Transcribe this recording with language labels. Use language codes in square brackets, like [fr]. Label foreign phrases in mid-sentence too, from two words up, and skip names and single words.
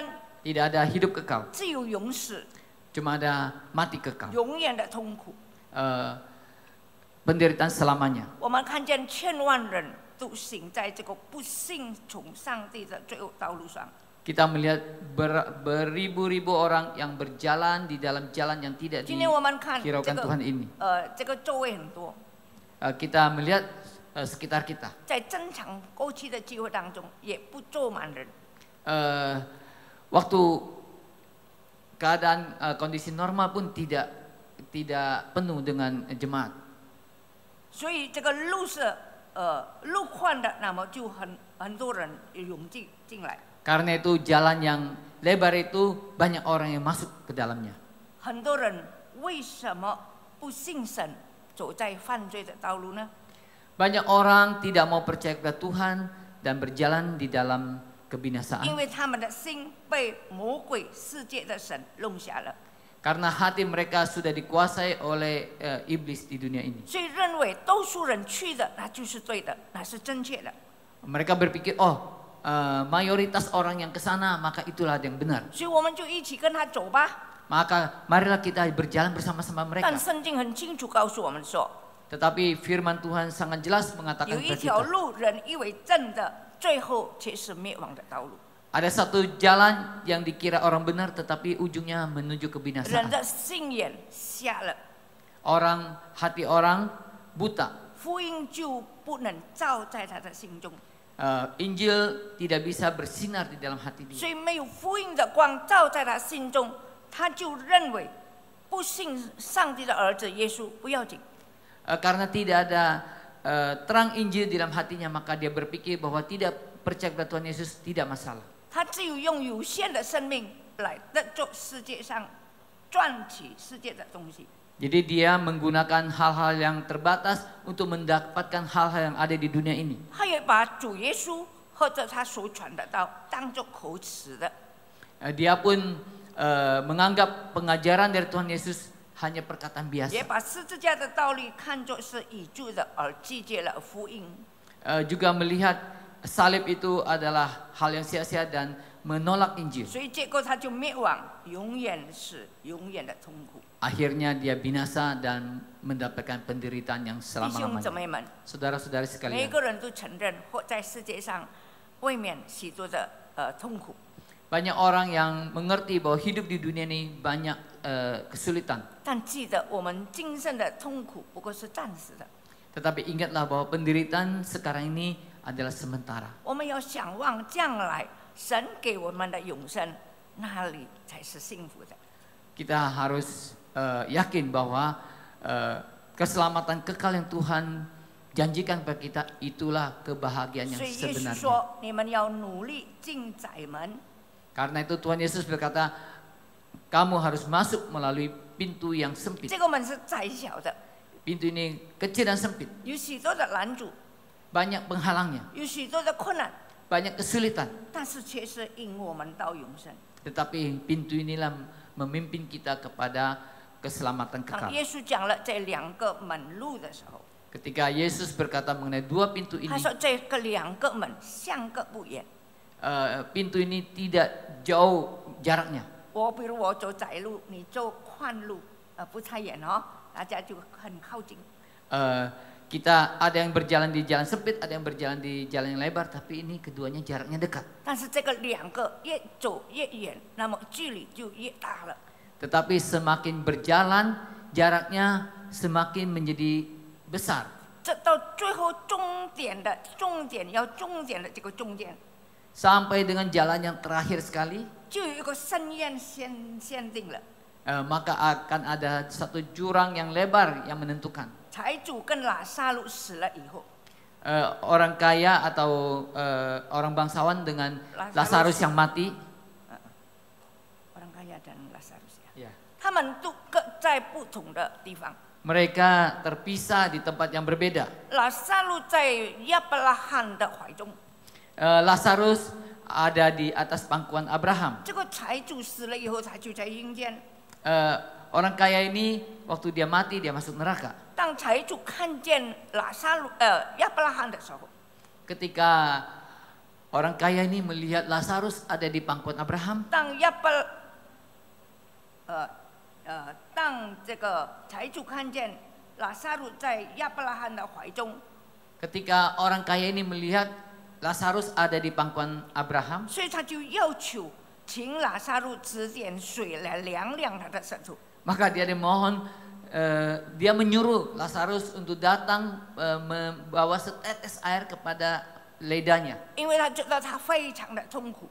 [id] Tidak ada hidup kekal, [zh] 只有永死， [id] cuma ada mati kekal. [zh] 永远的痛苦。 [id] Penderitaan selamanya. [zh] 我们看见千万人都行在这个不信从上帝的罪恶道路上。 [id] Kita melihat beribu-ribu orang yang berjalan di dalam jalan yang tidak [zh] 今天我们看这 [id] dihiraukan [zh] 个 [id] Tuhan ini. [zh] 这个座位很多， [id] Kita melihat sekitar kita. [zh] 在正常过去的聚会当中也不坐满人， [id] Waktu keadaan kondisi normal pun tidak penuh dengan jemaat. [zh] 所以这个路是路宽的，那么就很多人涌进来， [id] Karena itu jalan yang lebar itu banyak orang yang masuk ke dalamnya. [zh] 很多人为什么不信神，走在犯罪的道路呢？ [id] Banyak orang tidak mau percaya kepada Tuhan dan berjalan di dalam [zh] 因 [id] kebinasaan. [zh] 为他们的心被魔鬼世界的神弄瞎了， [id] Karena hati mereka sudah dikuasai oleh iblis di dunia ini. [zh] 所以认为多数人去的那就是对的，那是正确的。 [id] Mereka berpikir, mayoritas orang yang ke sana maka itulah yang benar. [zh] 所以我们就一起跟他走吧。 [id] Maka marilah kita berjalan bersama-sama [zh] 但 [id] mereka. [zh] 圣经很清楚告诉我们说， [id] Tetapi firman Tuhan sangat jelas [zh] 有 [id] mengatakan [zh] 一 [id] kepada [zh] 条 [id] kita, [zh] 路人以为正的，最后却是灭亡的道路。 [id] ada satu jalan yang dikira orang benar tetapi ujungnya menuju [zh] 人 [id] kebinasaan. [zh] 的心眼瞎了， [id] Hati orang buta. [zh] 福音就不能照在他的心中。 [id] Injil tidak bisa bersinar di dalam hati [zh] 所 [id] dia. [zh] 以没有福音的光照在他心中，他就认为不信上帝的儿子耶稣不要紧。 [id] Karena tidak ada terang Injil di dalam hatinya maka dia berpikir bahwa tidak percaya kepada Tuhan Yesus tidak masalah. [zh] 他只有用有限的生命来得做世界上赚取世界的东西。 [id] Jadi dia menggunakan hal-hal yang terbatas untuk mendapatkan hal-hal yang ada di dunia ini. [zh] 他也把主耶稣或者他所传的道当作口齿的。 [id] Dia pun menganggap pengajaran dari Tuhan Yesus hanya perkataan [zh] 也 [id] biasa. [zh] 把十字架的道理看作是已注的，而拒绝了福音。 [id] Juga melihat salib itu adalah hal yang sia-sia dan menolak Injil. [zh] 所以结果他就灭亡，永远是永远的痛苦。 [id] Akhirnya dia binasa dan mendapatkan penderitaan yang [zh] 弟兄姊 [id] selama-lamanya. [zh] 妹们， [id] Saudara-saudari [zh] 每 [id] sekalian, [zh] 个人都承认活在世界上未免许多的痛苦。 [id] banyak orang yang mengerti bahwa hidup di dunia ini banyak kesulitan. [zh] 但记得我们今生的痛苦不过是暂时的， [id] Tetapi ingatlah bahwa penderitaan sekarang ini adalah sementara. [zh] 我们要想望将来神给我们的永生，那里才是幸福的。 [id] Kita harus yakin bahwa keselamatan kekal yang Tuhan janjikan kepada kita itulah kebahagiaan yang [zh] 所以耶稣 [id] sebenarnya. [zh] 说：“你们要努力进窄门。” [id] Karena itu Tuhan Yesus berkata, kamu harus masuk melalui pintu yang sempit. [zh] 这个门是窄小的， [id] Pintu ini kecil dan sempit, [zh] 有许多的拦阻， [id] banyak penghalangnya, [zh] 有许多的困难， [id] banyak kesulitan. [zh] 但是却是引我们到永生。 [id] Tetapi pintu inilah memimpin kita kepada keselamatan [zh] 当 [id] kekal. [zh] 耶稣讲了这两个门路的时候， [id] Ketika Yesus berkata mengenai dua pintu ini, [zh] 他说这个两个门相隔不远。 [id] pintu ini tidak jauh jaraknya. [zh] 比如我走窄路，你走宽路，不太远哦，大家就很靠近。 [id] Kita ada yang berjalan di jalan sempit, ada yang berjalan di jalan yang lebar, tapi ini keduanya jaraknya dekat. [zh] 但是这个两个越走越远，那么距离就越大了。 [id] Tetapi semakin berjalan, jaraknya semakin menjadi besar. [zh] 这到最后终点的要终点的这个终点， [id] Sampai dengan jalan yang terakhir sekali, [zh] 就有一个深渊限定了。 [id] maka akan ada satu jurang yang lebar yang menentukan. [zh] 财主跟拉撒路死了以后， [id] Orang kaya atau orang bangsawan dengan Lazarus yang mati, orang kaya dan Lazarus ya， ya, [zh] 他们都各在不同的地方。 [id] mereka terpisah di tempat yang berbeda. [zh] 拉撒路在亚伯拉罕的怀中， [id] Lazarus ada di atas pangkuan Abraham. [zh] 这个财主死了以后，财主在阴间。 [id] Orang kaya ini waktu dia mati dia masuk neraka. [zh] 当财主看见亚伯拉罕的时候， [id] Ketika orang kaya ini melihat Lazarus ada di pangkuan Abraham, [zh] 当这个财主看见拉撒路在亚伯拉罕的怀中， [id] ketika orang kaya ini melihat Lazarus ada di pangkuan Abraham, [zh] 所以他就要求请拉撒路指点水来凉凉他的舌头。 [id] maka dia dimohon, dia menyuruh Lazarus untuk datang membawa setetes air kepada lidahnya, [zh] 因为他觉得他非常的痛苦。